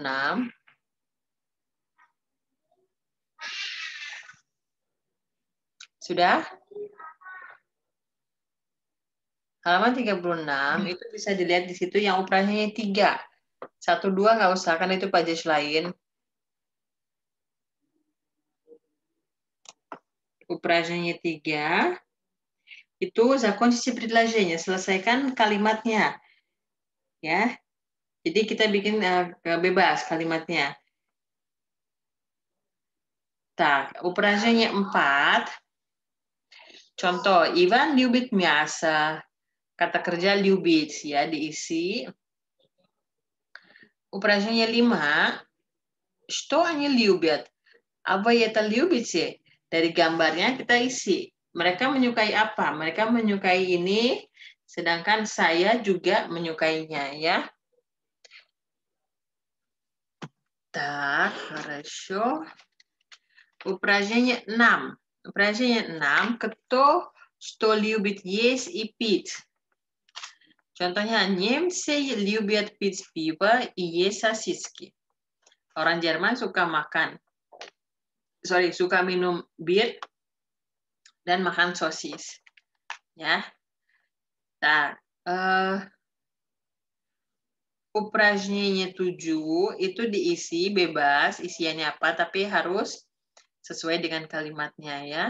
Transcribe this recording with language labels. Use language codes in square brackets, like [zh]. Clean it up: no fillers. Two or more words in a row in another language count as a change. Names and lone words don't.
[id] Sudah? Halaman 36 itu bisa dilihat di situ yang ukurannya 3. 1, 2 nggak usah, kan itu pages lain. [ru] Упражнение 3. Itu закончите предложение, [id] selesaikan kalimatnya. Ya. Jadi kita bikin bebas kalimatnya. [ru] Tak, упражнение 4. Contoh, Ivan любит мясо. [id] Kata kerja любить ya, diisi. [ru] Упражнение 5. Что они любят? А вы это любите? [id] Dari gambarnya kita isi. Mereka menyukai apa? Mereka menyukai ini, sedangkan saya juga menyukainya ya. [ru] Так, хорошо. Упражнение 6. Упражнение 6. Кто что любит есть и пить? Contohnya, немцы любят пить пиво и есть сосиски. [id] Orang Jerman suka minum bir dan makan sosis. Ya. Nah, [ru] упражнение 7 [id] itu diisi bebas, isiannya apa, tapi harus sesuai dengan kalimatnya ya.